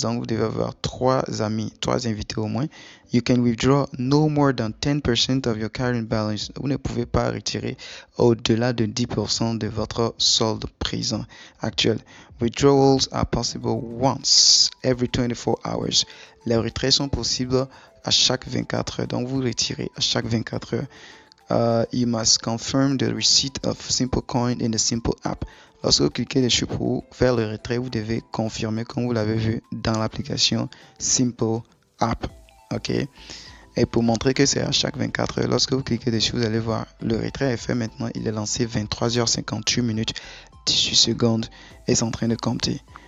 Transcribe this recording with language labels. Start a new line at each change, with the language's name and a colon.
French: Donc, vous devez avoir 3 amis, 3 invités au moins.
English: You can withdraw no more than 10% of your current balance.
French: Vous ne pouvez pas retirer au-delà de 10% de votre solde présent actuel.
English: Withdrawals are possible once every 24 hours.
French: Les retraits sont possibles à chaque 24 heures. Donc, vous retirez à chaque 24 heures.
English: You must confirm the receipt of Simple Coin in the Simple app.
French: Lorsque vous cliquez dessus pour faire le retrait, vous devez confirmer comme vous l'avez vu dans l'application Simple app. Ok. Et pour montrer que c'est à chaque 24 heures, lorsque vous cliquez dessus, vous allez voir le retrait est fait maintenant. Il est lancé 23h58 minutes 18 secondes et c'est en train de compter.